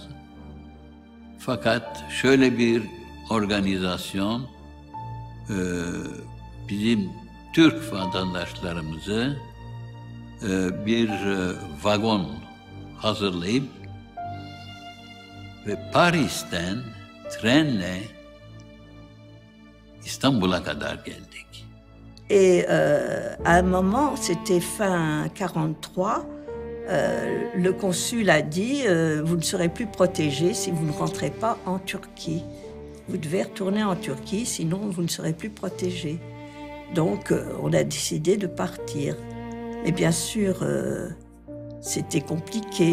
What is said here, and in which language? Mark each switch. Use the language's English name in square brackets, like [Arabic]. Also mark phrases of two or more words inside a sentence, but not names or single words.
[Turkish] Fakat şöyle bir organizasyon bizim Türk vatandaşlarımızı bir vagon hazırlayıp ve Paris'ten trenle İstanbul'a kadar geldik. [French] Et à un moment, c'était fin 43, le consul a dit vous ne serez plus protégés si vous ne rentrez pas en Turquie. Vous devez retourner en Turquie, sinon vous ne serez plus protégés. Donc on a décidé de partir. Mais bien sûr, c'était compliqué.